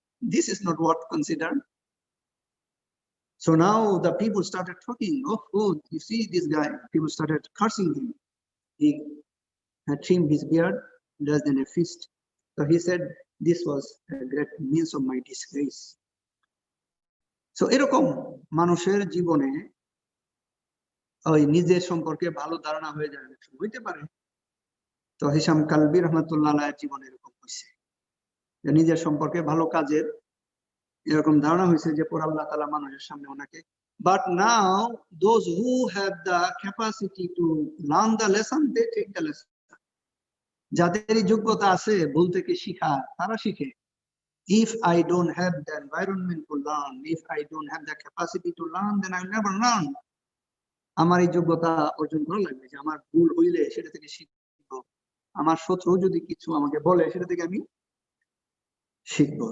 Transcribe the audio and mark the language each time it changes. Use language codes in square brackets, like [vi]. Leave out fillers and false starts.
[en] This is not worth considered. So now the people started talking, oh, you see this guy, people started cursing him. He had trimmed his beard less than a fist. So he said, this was a great means of my disgrace. [bn] So এরকম মানুষের জীবনে ওই নিজের সম্পর্কে ভালো ধারণা হয়ে যায়, হইতে পারে। তো হিশাম কালবি রহমাতুল্লাহ আলাইহির জীবনে এরকম হয়েছে, যে নিজের সম্পর্কে ভালো কাজের এরকম ধারণা হয়েছে যে পর আল্লাহ তাআলা মানুষের সামনে ওনাকে। [en] But now those who have the capacity to learn the lesson, they take the lesson. [bn] যাদের এই যোগ্যতা আছে ভুল থেকে শিখা, তারা শিখে। [en] If I don't have the environment to learn, if I don't have the capacity to learn, then I will never learn. [bn] আমার এই যোগ্যতা অর্জন করা লাগবে যে আমার ভুল হইলে সেটা থেকে শিখবো, আমার শত্রু যদি কিছু আমাকে বলে সেটা থেকে আমি শিখবো।